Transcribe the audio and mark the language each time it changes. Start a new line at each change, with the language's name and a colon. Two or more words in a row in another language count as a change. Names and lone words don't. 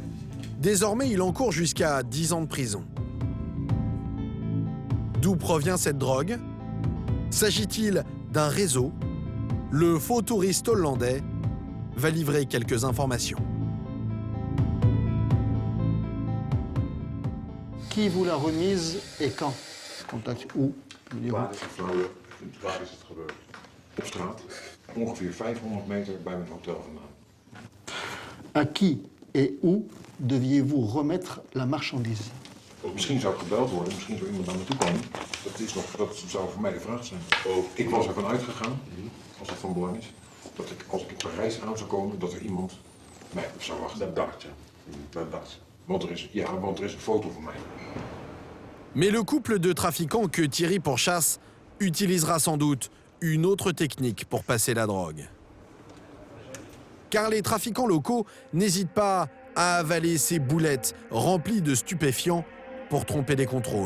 French: Désormais, il encourt jusqu'à 10 ans de prison. D'où provient cette drogue? S'agit-il d'un réseau? Le faux touriste hollandais va livrer quelques informations. Qui vous l'a remise et quand? Contact où?
Dutch: Watervrouwen, waar is het gebeurd? Op straat, ongeveer 500 meter bij mijn hotel vandaan.
French: À qui et où deviez-vous remettre la marchandise?
Dutch: Misschien zou ik gebeld worden, misschien zou iemand naar me toe komen. Dat zou voor mij de vraag zijn. Ik was ervan uitgegaan, als het van belang is, dat ik, als ik in Parijs aan zou komen, dat er iemand mij op zou wachten. Dat dacht je. Dat dacht je. Want er is een foto van mij.
French: Mais le couple de trafiquants que Thierry pourchasse utilisera sans doute une autre technique pour passer la drogue. car les trafiquants locaux n'hésitent pas à avaler ces boulettes remplies de stupéfiants pour tromper les contrôles.